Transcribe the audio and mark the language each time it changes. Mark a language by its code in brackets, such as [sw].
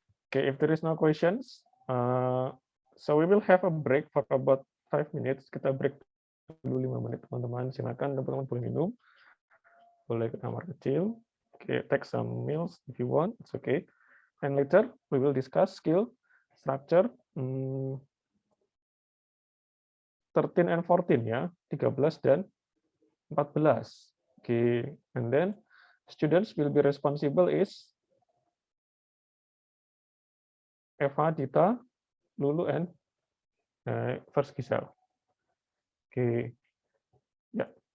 [en] Okay, if there is no questions, so we will have a break for about 5 minutes. [id] Kita break dulu 5 menit, teman-teman. Silakan teman-teman boleh minum, boleh ke kamar kecil. [en] Okay, take some meals if you want, it's okay. And later we will discuss skill, structure, 13 and 14 ya, [id] 13 dan 14. [en] Okay, and then students will be responsible is Eva, Dita, Lulu, and first Giselle. Okay. Yeah.